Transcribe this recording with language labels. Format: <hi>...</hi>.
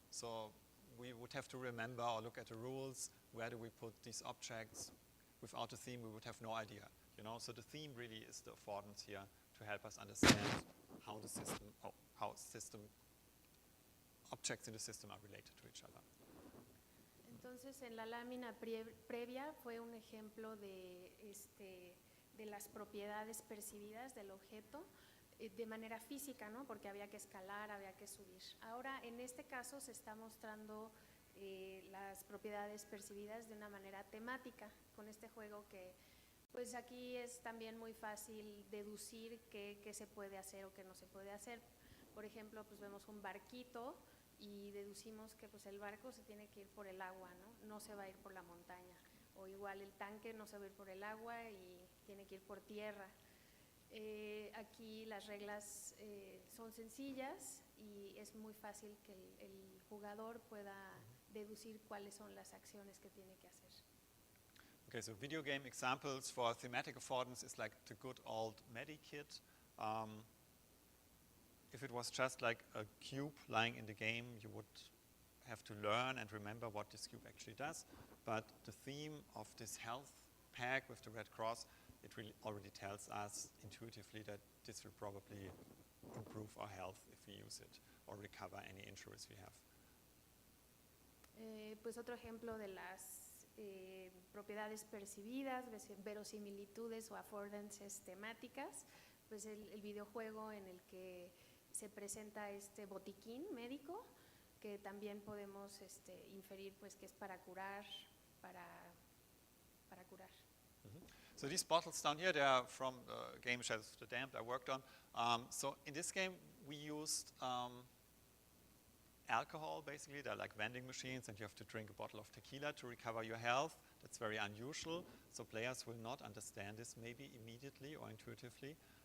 <en>So we would have to remember or look at the rules, where do we put these objects? Without a theme, we would have no idea, you know? So the theme really is the affordance here to help us understand how the system, objects in the system are related to each other.</en> <es>Entonces, en la lámina previa fue un ejemplo de las propiedades percibidas del objeto de manera física, ¿no? Porque había que escalar, había que subir. Ahora, en este caso, se está mostrando las propiedades percibidas de una manera temática con este juego que, pues aquí es también muy fácil deducir qué se puede hacer o qué no se puede hacer. Por ejemplo, pues vemos un barquito y deducimos que pues el barco se tiene que ir por el agua, ¿no? No se va a ir por la montaña. O igual el tanque no se va a ir por el agua y tiene que ir por tierra. Aquí las reglas son sencillas y es muy fácil que el jugador pueda deducir cuáles son las acciones que tiene que hacer.</es> <en>Okay, so video game examples for thematic affordance is like the good old Medikit. If it was just like a cube lying in the game, you would have to learn and remember what this cube actually does. But the theme of this health pack with the red cross, it really already tells us intuitively that this will probably improve our health if we use it or recover any injuries we have.</en> <es>Pues otro ejemplo de las propiedades percibidas, verosimilitudes o affordances temáticas, pues el videojuego en el que se presenta este botiquín médico, que también podemos inferir pues que es para curar, para curar.</es> <en>So these bottles down here, they are from the game Shadows of the Damned I worked on. So in this game, we used alcohol, basically. They're like vending machines, and you have to drink a bottle of tequila to recover your health. That's very unusual, so players will not understand this maybe immediately or intuitively.</en>